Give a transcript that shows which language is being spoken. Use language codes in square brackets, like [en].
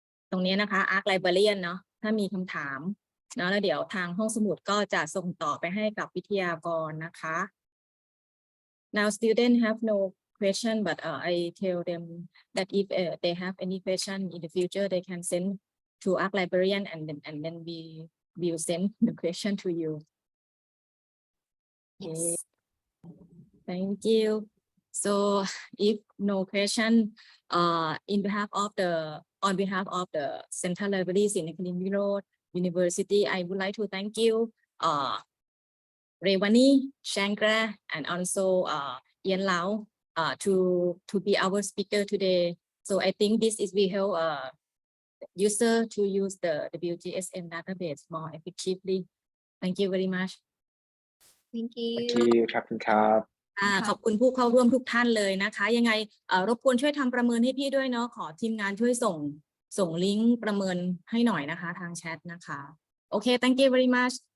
[th] ตรงนี้นะคะ Arc Librarian เนาะถ้ามีคำถามเนาะแล้วเดี๋ยวทางห้องสมุดก็จะส่งต่อไปให้กับวิทยากรนะคะ [en] Now students have no question, but I tell them that if they have any question in the future, they can send to Arc Librarian, and then we will send the question to you. Okay. Thank you. So if no question, on behalf of the Central Library Sinicalin Road University, I would like to thank you, Rivani Changgra, and also Ian Lau to be our speaker today. So I think this will help user to use the WGSN database more effectively. Thank you very much. Thank you. Thank you [th] ครับคุณครับ ขอบคุณผู้เข้าร่วมทุกท่านเลยนะคะยังไงรบกวนช่วยทำประเมินให้พี่ด้วยเนาะขอทีมงานช่วยส่งลิงก์ประเมินให้หน่อยนะคะทางแชทนะคะโอเค [en] thank you very much